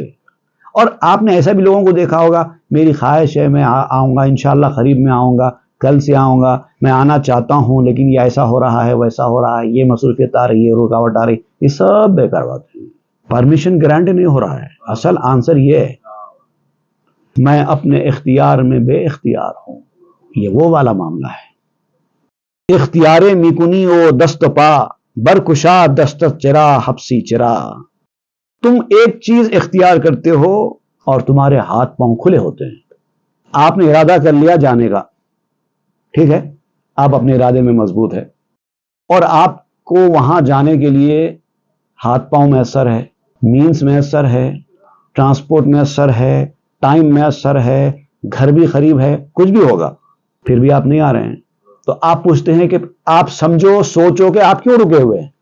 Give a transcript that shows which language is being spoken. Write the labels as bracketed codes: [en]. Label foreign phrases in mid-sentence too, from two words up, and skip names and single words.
[ur] اور آپ نے ایسا بھی لوگوں کو دیکھا ہوگا، میری خواہش ہے میں آؤں گا، انشاءاللہ قریب میں آؤں گا، کل سے آؤں گا، میں آنا چاہتا ہوں لیکن یہ ایسا ہو رہا ہے، ویسا ہو رہا ہے، یہ مصروفیت آ رہی ہے، رکاوٹ آ رہی، یہ سب بیکار بات ہے، [en] permission grant [ur] نہیں ہو رہا ہے۔ اصل آنسر یہ ہے، میں اپنے اختیار میں بے اختیار ہوں، یہ وہ والا معاملہ ہے۔ [fa] اختیار میکنی او دست پا، برکشا دست چرا حبسی چرا۔ [ur] تم ایک چیز اختیار کرتے ہو اور تمہارے ہاتھ پاؤں کھلے ہوتے ہیں۔ آپ نے ارادہ کر لیا جانے کا، ٹھیک ہے، آپ اپنے ارادے میں مضبوط ہے، اور آپ کو وہاں جانے کے لیے ہاتھ پاؤں میسر ہے، مینز میسر ہے، ٹرانسپورٹ میسر ہے، ٹائم میسر ہے، گھر بھی قریب ہے، کچھ بھی ہوگا، پھر بھی آپ نہیں آ رہے ہیں، تو آپ پوچھتے ہیں کہ آپ سمجھو، سوچو کہ آپ کیوں رکے ہوئے ہیں۔